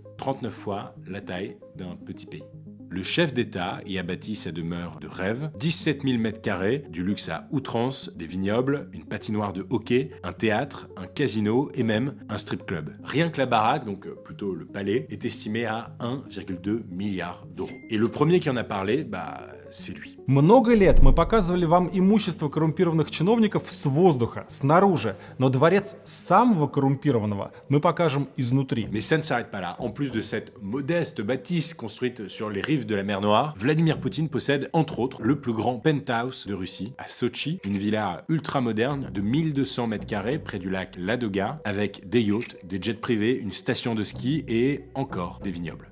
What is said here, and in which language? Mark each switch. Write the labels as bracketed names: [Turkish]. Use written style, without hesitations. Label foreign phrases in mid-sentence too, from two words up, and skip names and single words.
[French] 39 fois la taille d'un petit pays. Le chef d'État y a bâti sa demeure de rêve, 17 000 m², du luxe à outrance, des vignobles, une patinoire de hockey, un théâtre, un casino et même un strip club. Rien que la baraque, donc plutôt le palais, est estimé à 1,2 milliard d'euros. Et le premier qui en a parlé, c'est lui. [Russian] Много лет мы показывали вам имущество коррумпированных чиновников с воздуха, снаружи, но дворец самого коррумпированного мы покажем изнутри. [French] Mais ça ne s'arrête pas là. En plus de cette modeste bâtisse construite sur les rives de la mer Noire, Vladimir Poutine possède entre autres le plus grand penthouse de Russie, à Sochi, une villa ultra moderne de 1200 m² près du lac Ladoga, avec des yachts, des jets privés, une station de ski et encore des vignobles.